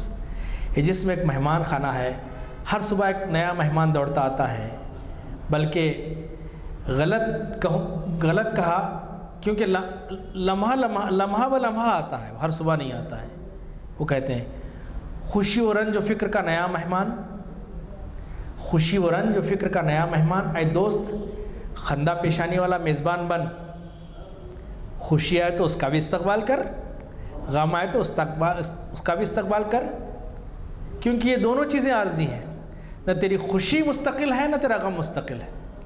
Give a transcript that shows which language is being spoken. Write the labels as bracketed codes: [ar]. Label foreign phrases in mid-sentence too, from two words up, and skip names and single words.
[ur] یہ جسم ایک مہمان خانہ ہے. ہر صبح ایک نیا مہمان دوڑتا آتا ہے. بلکہ غلط کہا کیونکہ لمحہ بلمحہ آتا ہے، ہر صبح نہیں آتا ہے. وہ کہتے ہیں خوشی و رنج و فکر کا نیا مہمان، خوشی و رنج و فکر کا نیا مہمان. اے دوست خندہ پیشانی والا میزبان بن. خوشی آئے تو اس کا بھی استقبال کر، غم آئے تو اس کا بھی استقبال کر، کیونکہ یہ دونوں چیزیں عارضی ہیں. نہ تیری خوشی مستقل ہے، نہ تیرا غم مستقل ہے.